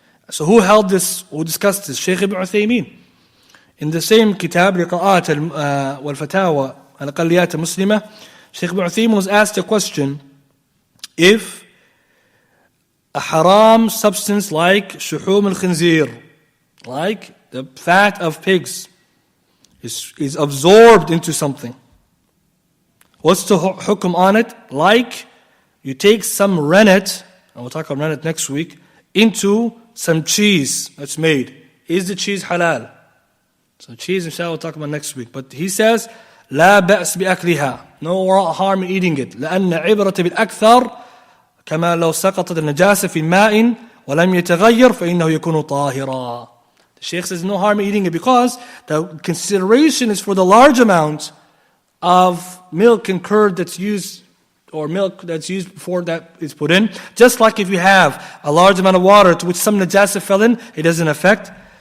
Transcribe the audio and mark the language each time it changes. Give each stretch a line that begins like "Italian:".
English: So who held this, who discussed this? Shaykh ibn Uthaymeen. In the same kitab, Liqa'at wal-Fatawa al-Aqalliyat al-Muslimah, Shaykh ibn Uthaymeen was asked a question, if a haram substance like shuhum al-khinzir, like the fat of pigs, is absorbed into something, what's the hukum on it? Like you take some rennet, and we'll talk about rennet next week, into some cheese that's made. Is the cheese halal? So cheese, inshallah, we'll talk about next week. But he says,
Arabic: لا بأس بأكلها.
English: No harm in eating it.
Arabic: لأن عبرة بالأكثر كما لو سقطت النجاسة في الماء ولم يتغير فإنه يكون طاهرا.
English: The Shaykh says no harm in eating it because the consideration is for the large amount of milk and curd that's used, or milk that's used before that is put in. Just like if you have a large amount of water to which some najasa fell in, it doesn't affect.